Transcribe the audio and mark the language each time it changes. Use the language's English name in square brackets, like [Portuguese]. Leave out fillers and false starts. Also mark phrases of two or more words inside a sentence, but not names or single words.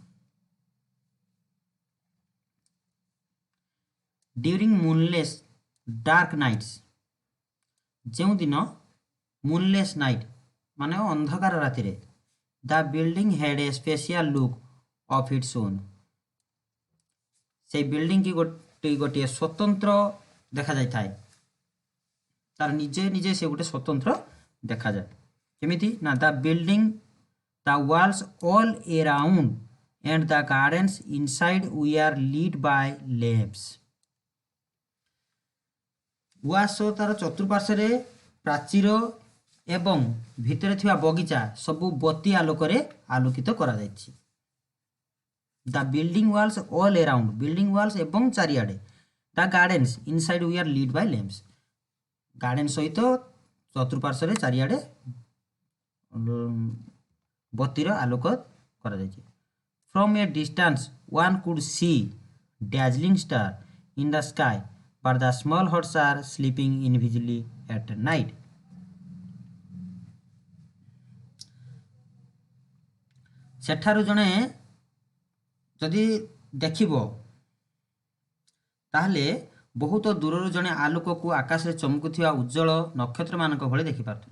[English] during moonless dark nights, ଯେଉଁଦିନ moonless night [Odia] ମାନେ ଅନ୍ଧକାର ରାତିରେ, [English] the building had a special look of its own, [Odia] ସେଇ ବିଲ୍ଡିଂ କି ଗୋଟିଏ ସ୍ୱତନ୍ତ୍ର ଦେଖାଯାଇଥାଏ। ତାର ନିଜେ ନିଜେ ସେ ଗୋଟେ ସ୍ୱତନ୍ତ୍ର ଦେଖାଯାଏ। କେମିତି ନା [English] the building, the walls all around and the gardens inside were lit by lamps. [Odia] ଉଆସ ତାର ଚତୁଃପାର୍ଶ୍ୱରେ ପ୍ରାଚୀର ଏବଂ ଭିତରେ ଥିବା ବଗିଚା ସବୁ ବତୀ ଆଲୋକରେ ଆଲୋକିତ କରାଯାଇଛି। [English] the building walls all around, building walls [Odia] ଏବଂ ଚାରିଆଡ଼େ, [English] the gardens inside we are lid by lamps, [Odia] ଗାର୍ଡେନ୍ ସହିତ ଚତୁଃପାର୍ଶ୍ୱରେ ଚାରିଆଡ଼େ ବତୀର ଆଲୋକ କରାଯାଇଛି। [English] From a distance one could see dazzling star in the sky, but the small huts are sleeping invisibly at night. [Odia] ସେଠାରୁ ଜଣେ ଯଦି ଦେଖିବ ତାହେଲେ ବହୁତ ଦୂରରୁ ଜଣେ ଆଲୋକକୁ ଆକାଶରେ ଚମକୁଥିବା ଉଜ୍ଜଳ ନକ୍ଷତ୍ରମାନଙ୍କ ଭଳି ଦେଖିପାରୁଥିଲା।